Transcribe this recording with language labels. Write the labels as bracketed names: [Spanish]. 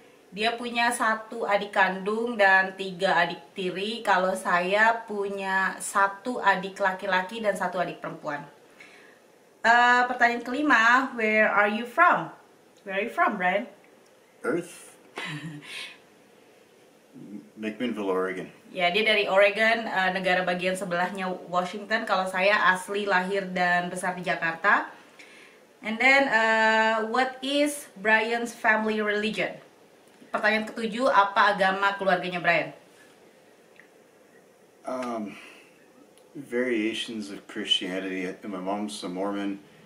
[Indonesian] Dia punya 1 adik kandung dan 3 adik tiri. Kalau saya punya 1 adik laki-laki dan 1 adik perempuan. Pertanyaan kelima, [English] where are you from? Where are you from, Brian? Earth. McMinnville, Oregon. [Indonesian] Ya, dia dari Oregon, negara bagian sebelahnya Washington. Kalau saya asli lahir dan besar di Jakarta. [English] And then, what is Brian's family religion? [Indonesian] Pertanyaan ketujuh, apa agama keluarganya Brian? [English] Variations of Christianity. My mom's a Mormon.